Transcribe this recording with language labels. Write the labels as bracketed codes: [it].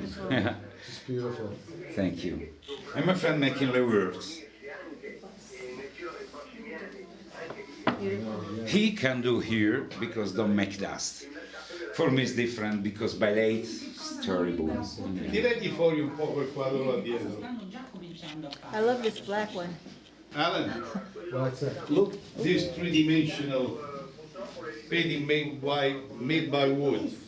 [en] Beautiful. It's beautiful. Thank you. And my friend making the works. He can do here because don't make dust. For me it's different because by late it's terrible. [it] Tirati fuori un po' quel quadro là dietro. [en] I love this black one. Alan, What's that? look, this three-dimensional painting made by wood.